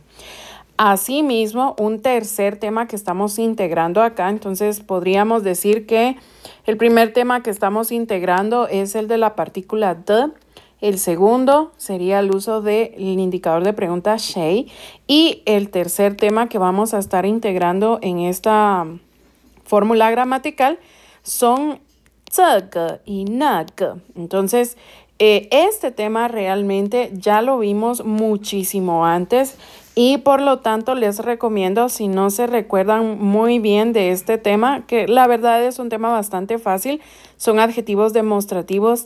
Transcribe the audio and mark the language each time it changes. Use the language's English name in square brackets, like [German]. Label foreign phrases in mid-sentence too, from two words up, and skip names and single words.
[Spanish] Asimismo, un tercer tema que estamos integrando acá, entonces podríamos decir que el primer tema que estamos integrando es el de la partícula de. El segundo sería el uso del indicador de pregunta she. Y el tercer tema que vamos a estar integrando en esta fórmula gramatical son 这个 y 那个. Entonces, este tema realmente ya lo vimos muchísimo antes y por lo tanto les recomiendo, si no se recuerdan muy bien de este tema, que la verdad es un tema bastante fácil, son adjetivos demostrativos.